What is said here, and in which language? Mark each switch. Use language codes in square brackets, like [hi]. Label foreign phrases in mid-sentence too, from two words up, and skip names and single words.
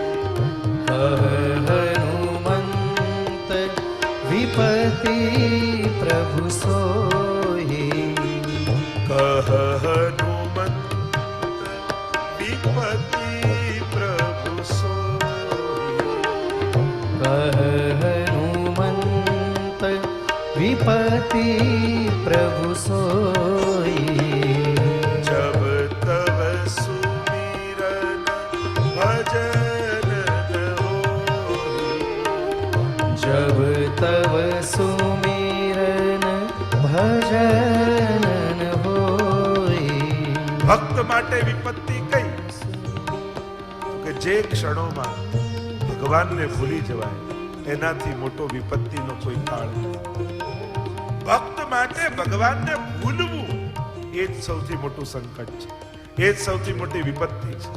[awa] हनुमंत विपति प्रभु सोही. कह हनुमन विपति प्रभु सोही. कह हनुमंत विपति प्रभु सोई। जब तब सुमिरन भजन न होई। जब तब सुमिरन भजन न होई। [gu] ભક્ત માટે વિપત્તિ કઈ? કે જે ક્ષણોમાં ભગવાનને ભૂલી જવાય એનાથી મોટો વિપત્તિનો કોઈ કાળ નથી. ભક્ત માટે ભગવાનને ભૂલવું એ જ સૌથી મોટું સંકટ છે, એ જ સૌથી મોટી વિપત્તિ છે.